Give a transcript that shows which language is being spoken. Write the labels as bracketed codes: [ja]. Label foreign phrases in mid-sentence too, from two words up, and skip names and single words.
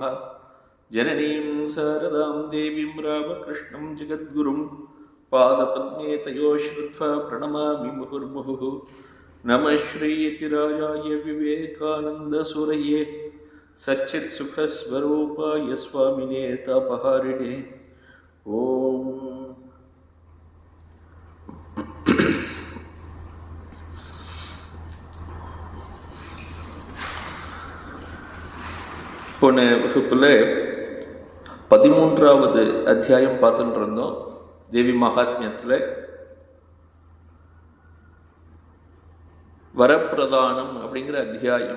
[sa] जननीं शारदां देवीं रामकृष्णं जगद्गुरुं पादपद्मे तयो श्रुत्वा प्रणमामि मुहुर्मुहुः। नमः श्रीयतिराजाय विवेकानन्दसूरये सच्चित्सुखस्वरूपाय स्वामिने तापहारिणे। [ta] ओम போன வகுப்பில் 13வது அத்தியாயம் பார்த்துட்டு இருந்தோம். தேவி மகாத்மியத்தில் வரப்பிரதானம் அப்படிங்கிற அத்தியாயம்.